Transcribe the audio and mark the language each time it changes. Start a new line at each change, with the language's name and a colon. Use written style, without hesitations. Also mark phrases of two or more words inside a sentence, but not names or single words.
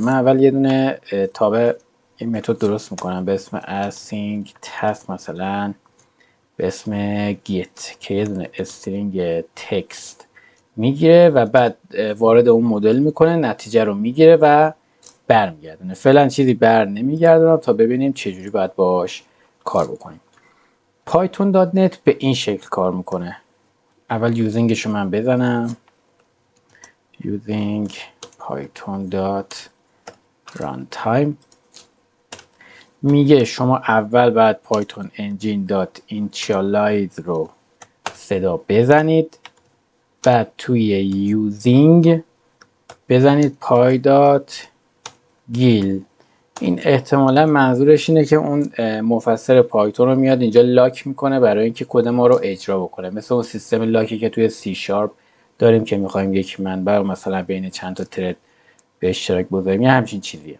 Persian: من اول یه دونه تابع این متد درست میکنم به اسم
English: async task
Persian: مثلا به اسم get که یه دونه استرینگ تکست میگیره و بعد وارد اون مدل میکنه، نتیجه رو میگیره و برمیگردونه. فعلا چیزی بر نمیگردونم تا ببینیم چجوری باید باش کار بکنیم. python.net به این شکل کار میکنه. اول یوزینگش رو من بزنم،
English: using python.runtime.
Persian: میگه شما اول باید python engine.initialize رو صدا بزنید، بعد توی یوزینگ بزنید py.gil. این احتمالا منظورش اینه که اون مفسر پایتون رو میاد اینجا لاک میکنه برای اینکه کد ما رو اجرا بکنه، مثل اون سیستم لاکی که توی سی شارپ داریم که میخوایم یک منبع مثلا بین چند تا ترد به اشتراک بذاریم یا همچین چیزیه.